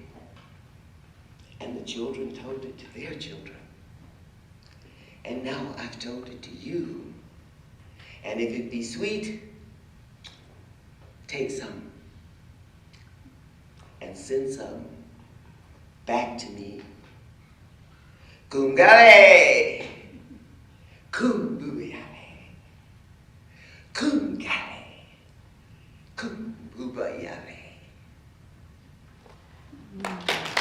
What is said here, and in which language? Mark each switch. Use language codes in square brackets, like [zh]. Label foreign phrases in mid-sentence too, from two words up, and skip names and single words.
[en] And the children told it to their children. And now I've told it to you. And if it be sweet, take some and send some back to me. Kum gale, kum boobayale, kum gale, kum boobayale.